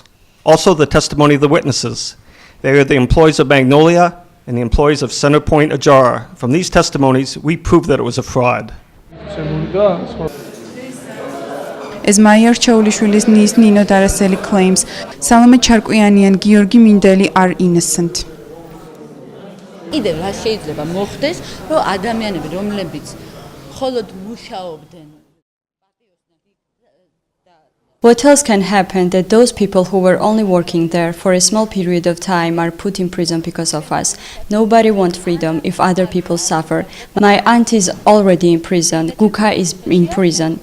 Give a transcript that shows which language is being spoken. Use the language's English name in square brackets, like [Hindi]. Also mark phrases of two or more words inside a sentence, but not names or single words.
[English] Also the testimony of the witnesses. They are the employees of Magnolia and the employees of Centerpoint Ajara. From these testimonies, we prove that it was a fraud. As Mayer Cheulishvili's niece Nino Daraseli claims, Salome Charkuyani and Georgi Mindeli are innocent. [Georgian] კიდევ რა შეიძლება მოხდეს, რომ ადამიანები, რომლებიც მხოლოდ მუშაობდნენ. [English] What else can happen that those people who were only working there for a small period of time are put in prison because of us? Nobody wants freedom if other people suffer. My aunt is already in prison. Guka is in prison.